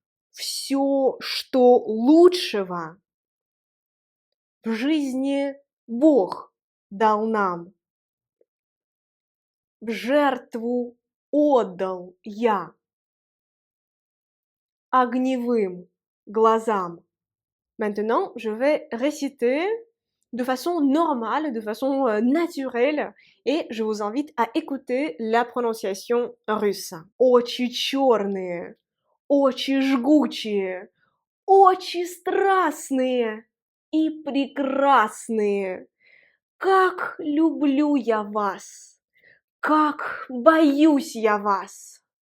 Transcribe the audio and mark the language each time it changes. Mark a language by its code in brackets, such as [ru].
[ru] Все, что лучшего в жизни Бог дал нам. В жертву отдал я огневым глазам. [fr] Maintenant, je vais réciter de façon normale, de façon naturelle, et je vous invite à écouter la prononciation russe. [ru] Очи черные, очи жгучие, очи страстные и прекрасные. Как люблю я вас! Как боюсь я вас!